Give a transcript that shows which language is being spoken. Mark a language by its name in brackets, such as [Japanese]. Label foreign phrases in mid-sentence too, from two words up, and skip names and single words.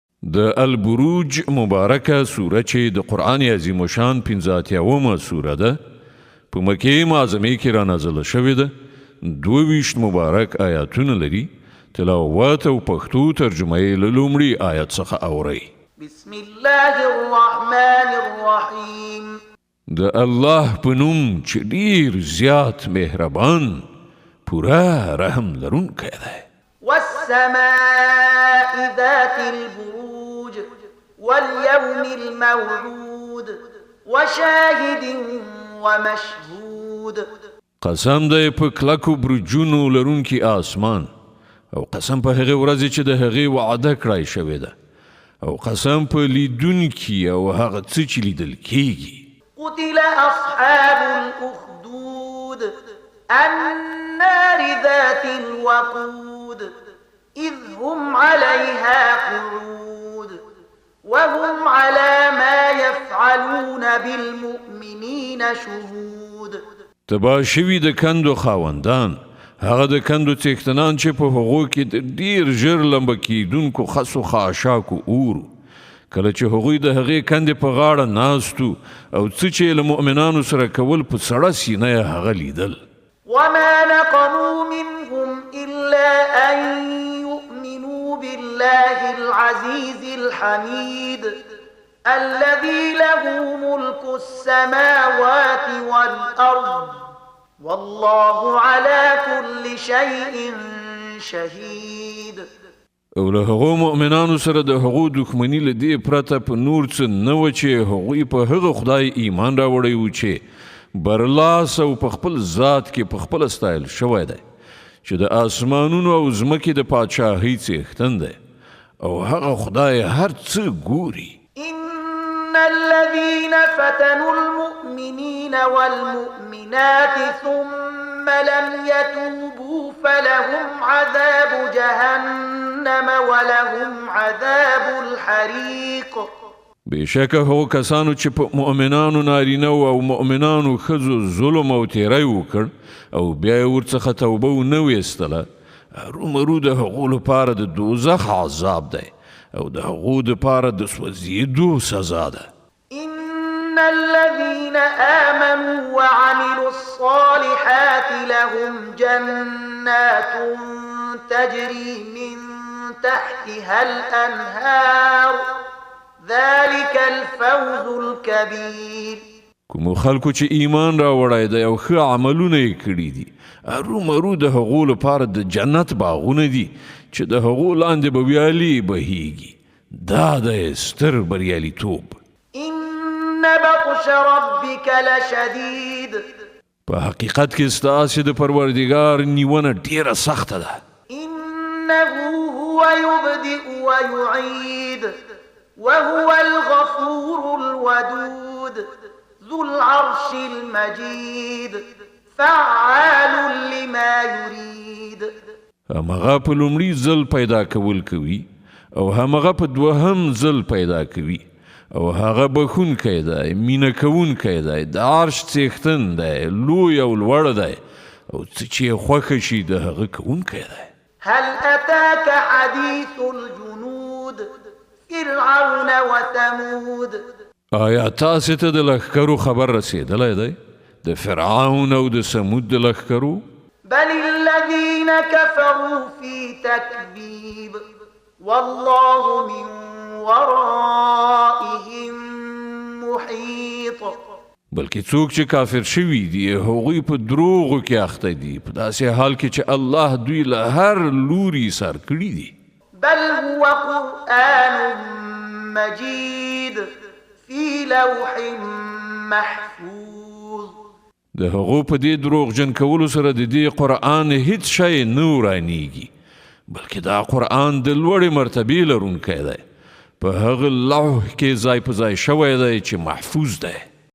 [Pashto] د البروج مبارکه سوره چې د قرآن عظیم شان 85مه سوره ده په مکې معظمې کې را نازله شوې ده 22 مبارک آیاتونه لري تلاوت او پښتو ترجمه یې له لومړي آیت څخه اورئ [Arabic] بسم الله الرحمن الرحیم [Pashto] د الله په نوم چې ډېر زیات مهربان پوره رحم لرونکی دی [Arabic] والسماء ذات البروج واليوم الموعود وشاهد ومشهود [Pashto] قسم دی په کلکو برجونو لرونکي آسمان او قسم په هغې ورځې چې د هغې وعده کړای شوې ده او قسم په لیدونکي او هغه څه چې لیدل کیږي [Arabic] قتل أصحاب الأخدود النار ذات الوقود إذ هم عليها قعود وهم على ما يفعلون بالمؤمنين شهود [Pashto] تباه شوي د کندو خاوندان هغه د کندو څښتنان چې په هغو کې د ډېر ژر لمبه کیدونکو خسو خاشاکو اورو کله چې هغوی د هغې کندې په غاړه ناستو او څه چې له مؤمنانو سره کول په سړه سینه یې هغه لیدل [Arabic] وما نقموا منهم إلا أن يؤمنوا بالله العزيز الحميد الذي له ملك السماوات والأرض والله على كل شيء شهيد [Pashto] او له هغو مؤمنانو سره د هغو دښمني له دې پرته په نور څه نه و چې هغوی په هغه خدای ایمان راوړی و چې برلاس او په خپل ذات کې په خپله ستایل شوی دی چې د آسمانونو او ځمکې د پادشاهۍ څښتن دی او هغه خدای هر څه ګوري [Arabic] إن الذين فتنوا المؤمنين والمؤمنات ثم لم يتوبوا فلهم عذاب جهنم ولهم عذاب الحريق [Pashto] بېشکه هغو کسانو چې په مؤمنانو نارینهو او مؤمنانو ښځو ظلم او تیری وکړ او بیا یې ورڅخه توبه ونه ویستله هرومرو د هغو لپاره د دوزخ عذاب دی او د هغو دپاره د سوځېدو سزا ده [Arabic] إن الذين آمنوا وعملوا الصالحات لهم جنات تجري من تحتها الأنهار ذلك الفوز الكبير [Pashto] کومو خلکو چې ایمان راوړی دی او ښه عملونه یې کړي دي هرومرو د هغو لپاره د جنت باغونه دي چې د هغو لاندې به ویالې بهیږي دا دی ستر بریالیتوب [Arabic] إن بطش ربك لشديد [Pashto] په حقیقت کې ستاسې د پروردګار نیونه ډېره سخته ده [Arabic] إنه هو يبدئ ويعيد وهو الغفور الودود ذو العرش المجيد فعال لما يريد [Pashto] همغه په لومړي ځل پیدا کول کوي او همغه په دوهم ځل پیدا کوي او هغه بخونکی دی مینه کوونکی دی د عرش څښتن دی لوی او لوړ دی او څه چې یې خوښه شي د هغه کوونکی دی [Arabic] هل أتاك حديث الجنود فرعون وثمود [Pashto] آیا تاسې ته د لښکرو خبر رسېدلی دی د فرعون او د سمود د لښکرو [Arabic] بل الذين كفروا في تكذيب والله من ورائهم محيط [Pashto] بلکې څوک چې کافر شوي دي هغوی په دروغو کې اخته دي په داسې حال کې چې الله دوی له هر لوري سر کړي دي [Arabic] بل هو قرآن مجيد في لوح محفوظ [Pashto] د هغو په دې دروغجن کولو سره د دې قرآن هیڅ شی نه ورانیږي بلکې دا قرآن د لوړې مرتبې لرونکی دی په هغه لوح کې ځای په ځای شوی دی چې محفوظ دی